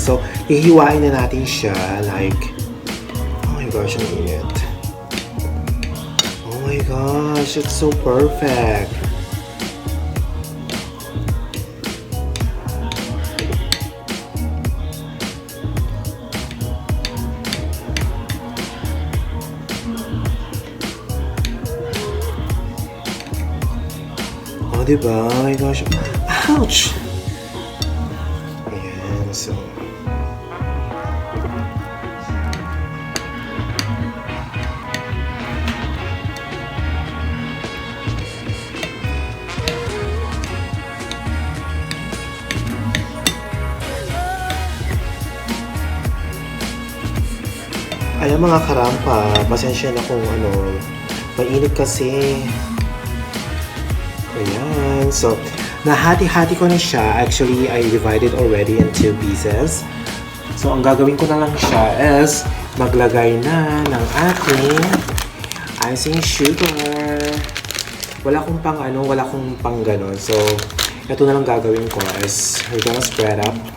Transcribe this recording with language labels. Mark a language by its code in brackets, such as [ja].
[tl] So, hihiwain na natin siya like, [en] oh my gosh, [tl] ang init. [en] Oh my gosh, it's so perfect. Oh, diba? Oh my gosh. Ouch! Ayan, so... [tl] Ayan mga karampa, pasensya na kung ano, mainit kasi. Ayan, so, nahati-hati ko na siya. [en] Actually, I divided already in 2 pieces. [tl] So, ang gagawin ko na lang siya is maglagay na ng ating icing sugar. Wala kong pang ano, wala kong pang ganon. So, ito na lang gagawin ko is [en] we're gonna spread up.